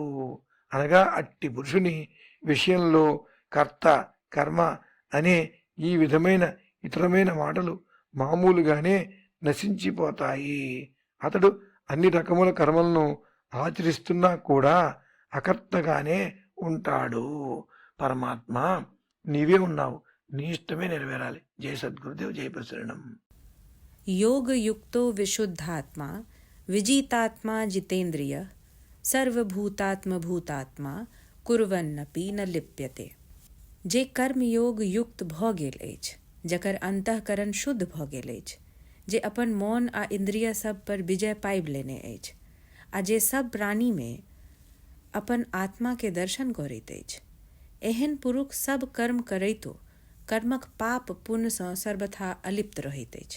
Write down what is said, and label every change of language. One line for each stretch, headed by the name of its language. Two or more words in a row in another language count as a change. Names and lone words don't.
Telugu: అనగా అట్టి పురుషుని విషయంలో కర్త కర్మ అనే ఈ విధమైన ఇతరమైన మాటలు మామూలుగానే నశించిపోతాయి. అతడు అన్ని రకముల కర్మలను ఆచరిస్తున్నా కూడా అకర్తగానే ఉంటాడు. పరమాత్మ నీవే ఉన్నావు, నీ ఇష్టమే నెరవేరాలి. జయ సద్గురుదేవ్, జయ ప్రసరణం.
Sanskrit: योग युक्तो विशुद्धात्मा विजितात्मा जितेन्द्रिय सर्वभूतात्म भूतात्मा कुर्वन्नपि न लिप्यते।
Maithili: जे कर्मयोग युक्त भ गेल अछि, जकर अंतःकरण शुद्ध भ गेल अछि, जे अपन मौन आ इंद्रिय सब पर विजय पाबि लेने अछि, आ जे सब प्राणी में अपन आत्मा के दर्शन करैत अछि, एहन पुरुष सब कर्म करैतो कर्मक पाप पुण्य सँ सर्वथा अलिप्त रहैत अछि।